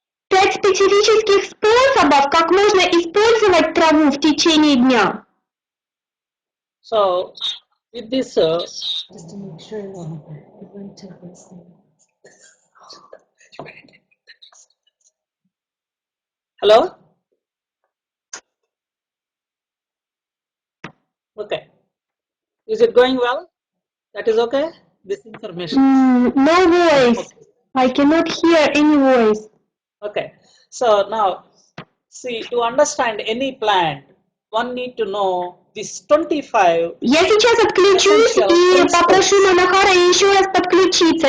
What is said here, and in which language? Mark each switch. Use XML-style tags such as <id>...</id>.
<ru>5 специфических способов, как можно использовать траву в течение дня.</ru> <en>So with this, Just to make sure you went to this thing. hello? Okay. Is it going well? That is okay? This information. No voice. I cannot hear any voice. Okay. So now, see, to understand any plant, one need to know these 25.</en> <ru>Я сейчас отключусь и попрошу Манахара еще раз подключиться.</ru>